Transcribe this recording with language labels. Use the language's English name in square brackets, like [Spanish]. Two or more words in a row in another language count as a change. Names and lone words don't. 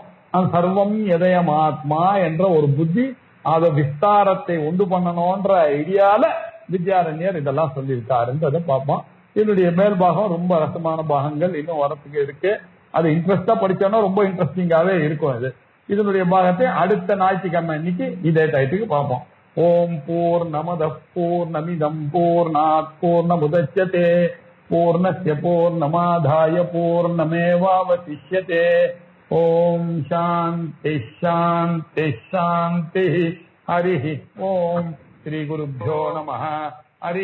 [Tamil] அந்த [Sanskrit] सर्वम् इदम् आत्मा [Tamil] என்ற ஒரு புத்தி, அதை விஸ்தாரத்தை உண்டு பண்ணணும்ன்ற ஐடியால வித்யாரண்யர் இதெல்லாம் சொல்லியிருக்காருன்றதை பார்ப்போம். இதனுடைய மேல் பாகம் ரொம்ப ரசமான பாகங்கள் இன்னும் வரத்துக்கு இருக்கு. அது இன்ட்ரெஸ்டா படிச்சோம்னா ரொம்ப இன்ட்ரெஸ்டிங்காவே இருக்கும். இதனுடைய பாகத்தை அடுத்த ஞாயிற்றுக்கிழமை இன்னைக்கு இதே டைத்துக்கு பார்ப்போம். [Sanskrit] ओम् पूर्णमद पूर्णमिदम् पूर्णात् पूर्णमुदच्यते पूर्णस्य पूर्णमादाय पूर्णमेवावशिष्यते. ओम् शान्ति शान्ति शान्ति. हरि ओम्। श्री गुरुभ्यो नमः.